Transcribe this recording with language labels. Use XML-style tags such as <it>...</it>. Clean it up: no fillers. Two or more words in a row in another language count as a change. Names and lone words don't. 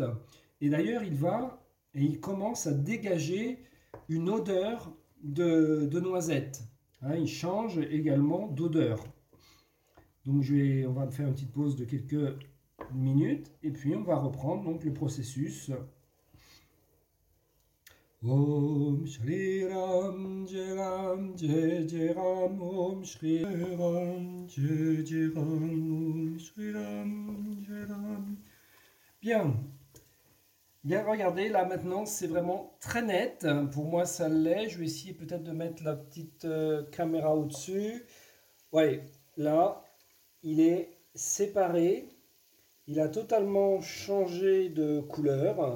<fr>Et d'ailleurs, il commence à dégager une odeur de noisette. Hein, il change également d'odeur. Donc on va faire une petite pause de quelques minutes et puis on va reprendre donc le processus.</fr> <sa>Om Shri Ram Jai Ram Jai Jai Ram Om Shri Ram Jai Jai Ram Om Shri Ram Jai Ram.</sa> <fr>Bien. Bien, regardez, là maintenant c'est vraiment très net. Pour moi ça l'est. Je vais essayer peut-être de mettre la petite caméra au-dessus. Ouais, là il est séparé. Il a totalement changé de couleur.</fr>